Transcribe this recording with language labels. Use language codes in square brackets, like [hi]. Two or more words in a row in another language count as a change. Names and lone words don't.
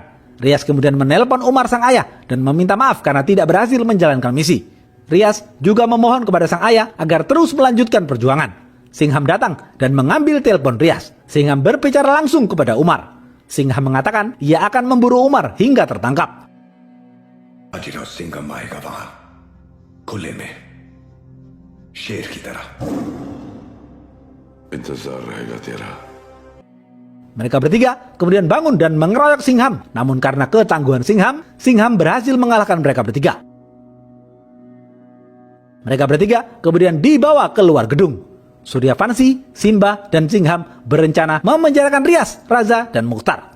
[id] Rias kemudian menelpon Umar sang ayah dan meminta maaf karena tidak berhasil menjalankan misi. Rias juga memohon kepada sang ayah agar terus melanjutkan perjuangan. Singham datang dan mengambil telepon Rias. Singham berbicara langsung kepada Umar. Singham mengatakan ia akan memburu Umar hingga tertangkap. [hi] बाजीराव सिंघम आएगा वहां खुले में शेर की तरह इंतजार रहेगा तेरा. [id] Mereka bertiga kemudian bangun dan mengeroyok Singham. Namun karena ketangguhan Singham, Singham berhasil mengalahkan mereka bertiga. Mereka bertiga kemudian dibawa keluar gedung. Suryavanshi, Simba, dan Singham berencana memenjarakan Rias, Raza, dan Mukhtar.